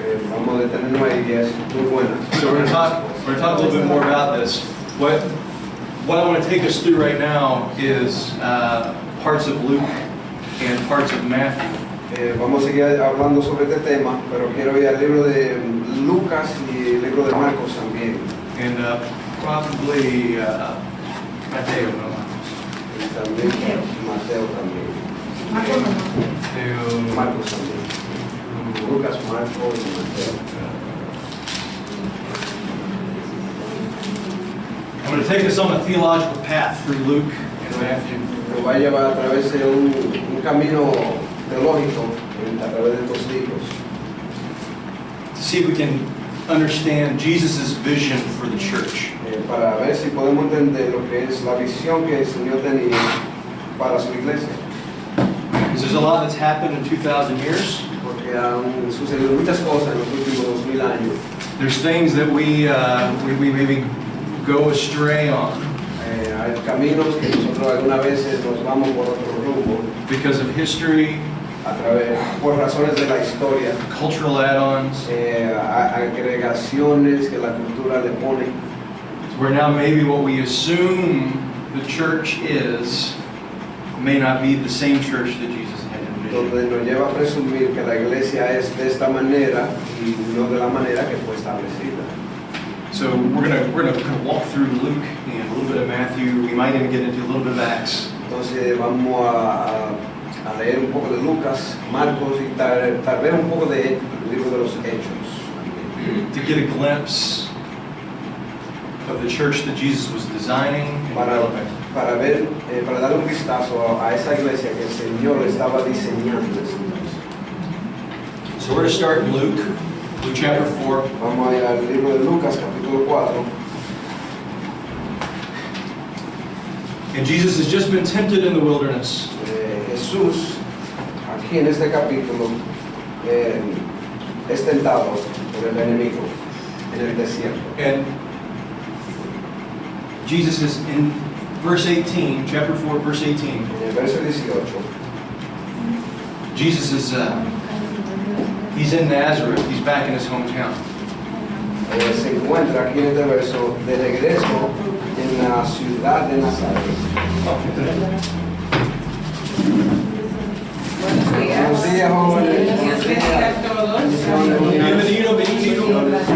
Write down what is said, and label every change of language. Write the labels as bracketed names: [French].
[Spanish] Vamos a detenernos ahí, que es muy buena. [English] So we're going to talk a little bit more about this. What I want to take us through right now is parts of Luke and parts of Matthew. [Spanish] Vamos a seguir hablando sobre este tema, pero quiero ir al libro de Lucas y el libro de Marcos también. [English] And probably Mateo, no? [Spanish] Y también Mateo también. Mateo, Marcos también. Lucas, Marcos y Mateo. [English] I'm going to take us on a theological path through Luke and Matthew. [Spanish] Nos va a llevar a través de un camino teológico a través de estos libros. [English] To see if we can understand Jesus' vision for the church. [Spanish] Para ver si podemos entender lo que es la visión que el Señor tenía para su iglesia. [English] Because there's a lot that's happened in 2,000 years. [Spanish] Porque han sucedido muchas cosas en los últimos 2000 años. [English] There's things that we maybe go astray on. [Spanish] Hay caminos que nosotros algunas veces nos vamos por otro rumbo. [English] Because of history, [Spanish] Por razones de la historia. [English] cultural add-ons. [Spanish] Agregaciones que la cultura le pone. [English] Where now maybe what we assume the church is may not be the same church that Jesus had envisioned. [Spanish] Donde nos lleva a presumir que la iglesia es de esta manera y no de la manera que fue establecida. [English] So we're gonna kind of walk through Luke and a little bit of Matthew. We might even get into a little bit of Acts. [Spanish] Entonces vamos a leer un poco de Lucas, Marcos y tal vez un poco de libro de los Hechos. [English] To get a glimpse of the church that Jesus was designing and developing. [Spanish] Para dar un vistazo a esa iglesia que el Señor estaba diseñando. [English] So we're going to start in Luke chapter 4. [Spanish] Vamos a ir al libro de Lucas, capítulo 4. [English] And Jesus has just been tempted in the wilderness. [Spanish] Jesús, aquí en este capítulo, es tentado por el enemigo en el desierto. [English] And Jesus is in verse 18, chapter 4, verse 18. [Spanish] En el verso 18, [English] Jesus is he's in Nazareth. He's back in his hometown. [Spanish] Se encuentra aquí en este verso de regreso en la ciudad de Nazaret. Buenos días, jóvenes. Buenos días a todos. Bienvenido, bienvenido.